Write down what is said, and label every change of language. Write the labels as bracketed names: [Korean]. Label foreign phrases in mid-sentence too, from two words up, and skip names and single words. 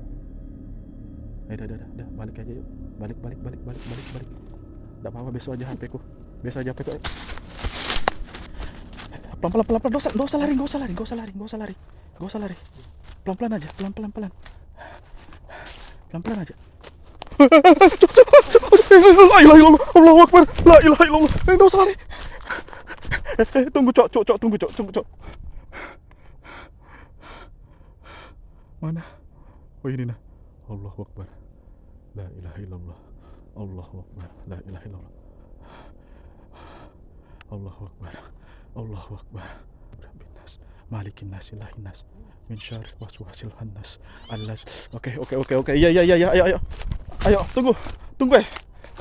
[Indonesian] Dah, balik aja yuk. Balik. Nggak apa-apa, besok aja HP ku. Pelan-pelan. Nggak usah lari. Pelan-pelan aja. Pelan-pelan aja. [Arabic] لا إله إلا الله الله أكبر. لا إله إلا الله. [Indonesian] Nggak usah lari. Tunggu, Cok. Mana? Oh ini nah. [Arabic] الله أكبر لا إله إلا الله. الله أكبر لا إله إلا الله الله أكبر. الله أكبر. رب الناس ملك الناس إله الناس من شر الوسواس الخناس. [Indonesian] Oke. Iya. Ayo. Tunggu.